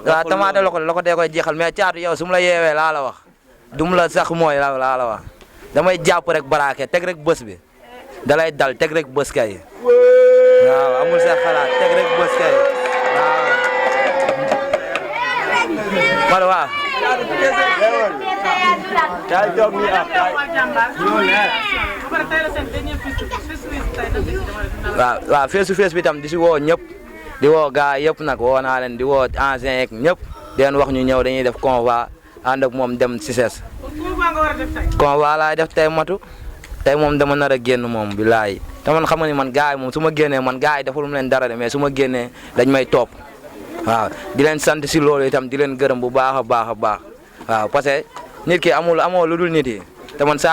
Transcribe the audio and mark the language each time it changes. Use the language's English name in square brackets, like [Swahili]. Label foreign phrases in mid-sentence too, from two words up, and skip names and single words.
[Wolof] waaw tamaate lokote koy jeexal mais Caatu yow su ma la yeewee laa la wax dum la sax mooy laa la wax damay jàpp rek baraake teg rek bës bi dalay dal teg rek bës kay waaw amul sa xalaat teg rek bës kay waaw. waaw. waaw [English] face to face [Wolof] bi tam di si woo ñëpp di woo gars yëpp nag woo naa leen di woo anciens yeeg ñëpp di leen wax ñu ñëw dañuy def convoi ànd ak moom dem si [French] ses convoi [Wolof] laay def tey matu tey moom dama nar a génn moom bilaay te man xam nga ni man gars yi moom su ma génnee man gars yi deful mu leen dara de mais su ma génnee dañ may topp waaw di leen sant si loolu itam di leen gërëm bu baax a baax a baax waaw [French] parce que [Wolof] nit ki amoo lu dul nit yi te man saa